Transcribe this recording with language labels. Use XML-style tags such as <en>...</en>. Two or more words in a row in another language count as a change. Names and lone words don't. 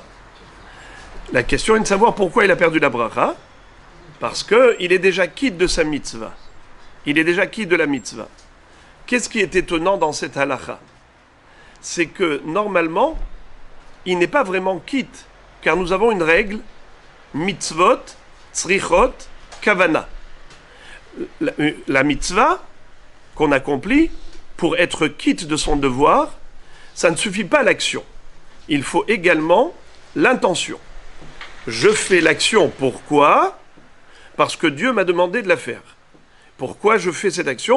<fr>La question est de savoir pourquoi il a perdu la bracha. Parce qu'il est déjà quitte de sa mitzvah. Il est déjà quitte de la mitzvah. Qu'est-ce qui est étonnant dans cette halakha? C'est que normalement, il n'est pas vraiment quitte, car nous avons une règle,</fr> <he>מצוות צריכות כוונה.</he> <fr>La mitzvah qu'on accomplit, pour être quitte de son devoir, ça ne suffit pas l'action. Il faut également l'intention. Je fais l'action, pourquoi? Parce que Dieu m'a demandé de la faire. Pourquoi je fais cette action?</fr>